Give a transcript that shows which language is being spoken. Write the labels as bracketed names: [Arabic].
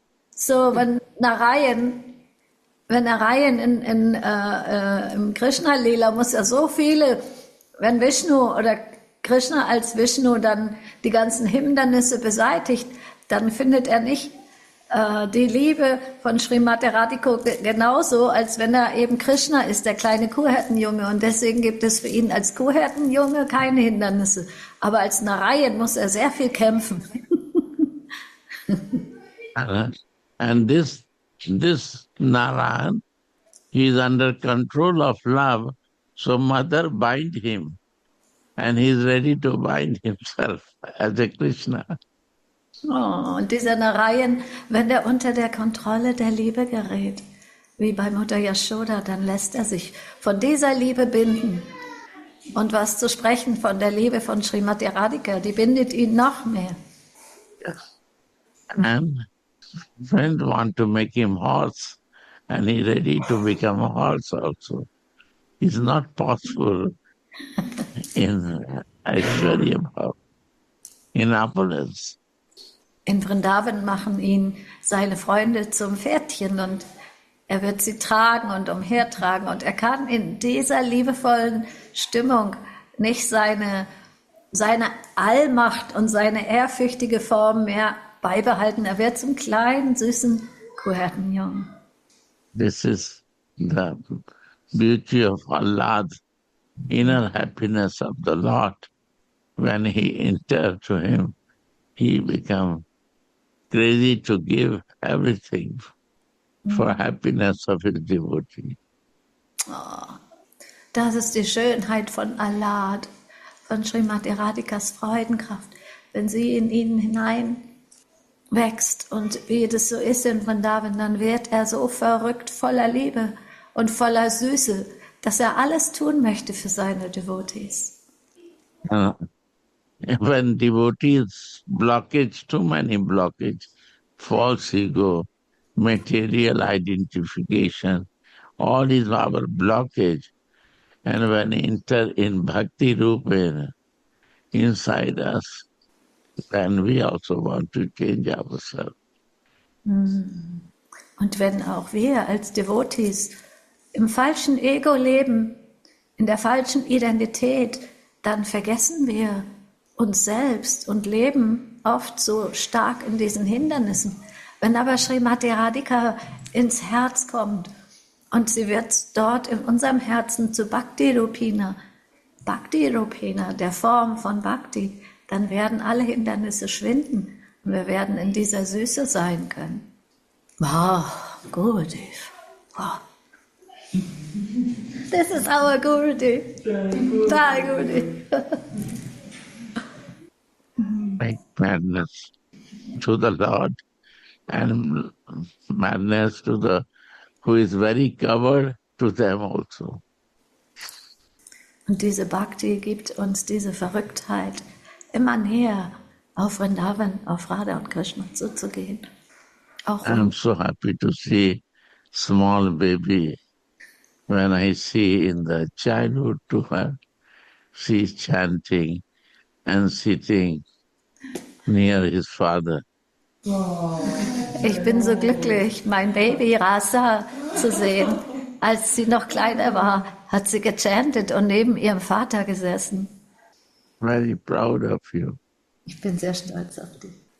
[German] So, wenn Narayan im Krishna-Lila muss er so viele, wenn Vishnu oder Krishna als Vishnu dann die ganzen Hindernisse beseitigt, dann findet er nicht die Liebe von Srimati Radhika genauso, als wenn er eben Krishna ist, der kleine Kuhhirtenjunge. Und deswegen gibt es für ihn als Kuhhirtenjunge keine Hindernisse. Aber als Narayan muss er sehr viel kämpfen. [English] And this Narayan, he is under control of love, so mother bind him. And he is ready to bind himself as a Krishna. [German] Oh, und dieser Narayan, wenn er unter der Kontrolle der Liebe gerät, wie bei Mutter Yashoda, dann lässt er sich von dieser Liebe binden. Und was zu sprechen von der Liebe von Srimati Radhika, die bindet ihn noch mehr. [English] Yes. And friend want to make him horse, and he ready to become a horse also. It's not possible in Aishwarya Bhav, in opulence. [German] In Vrindavan machen ihn seine Freunde zum Pferdchen und er wird sie tragen und umhertragen. Und er kann in dieser liebevollen Stimmung nicht seine Allmacht und seine ehrfürchtige Form mehr beibehalten. Er wird zum kleinen, süßen Kuhhirtenjungen. [English] This is the beauty of Allah's inner happiness of the Lord. When he enter to him, he become crazy to give everything for happiness of his devotee. [German] Oh, das ist die Schönheit von Allah, von Srimati Radhikas Freudenkraft, wenn sie in ihn hinein wächst und wie das so ist in Vrindavan, dann wird er so verrückt voller Liebe und voller Süße, dass er alles tun möchte für seine Devotees. [English] When devotees blockage, too many blockage, false ego, material identification, all is our blockage. And when enter in bhakti rupa inside us, then we also want to change ourselves. [German] Und wenn auch wir als Devotees im falschen Ego leben, in der falschen Identität, dann vergessen wir uns selbst und leben oft so stark in diesen Hindernissen. Wenn aber Srimati Radhika ins Herz kommt und sie wird dort in unserem Herzen zu Bhakti-Rupina, der Form von Bhakti, dann werden alle Hindernisse schwinden und wir werden in dieser Süße sein können. [English] Wow, Gurudev. Wow. This is our Gurudev. Bye, Gurudev. Make madness to the Lord and madness to the who is very covered to them also. [German] Und diese Bhakti gibt uns diese Verrücktheit, immer näher auf Vrindavan, auf Radha und Krishna zuzugehen. Auch [English] I'm so happy to see small baby. When I see in the childhood to her, she is chanting and sitting near his father. [German] ich bin so glücklich, mein Baby Rasa zu sehen. Als sie noch kleiner war, hat sie gechantet und neben ihrem Vater gesessen. [English] Very proud of you. [German] Ich bin sehr stolz auf dich.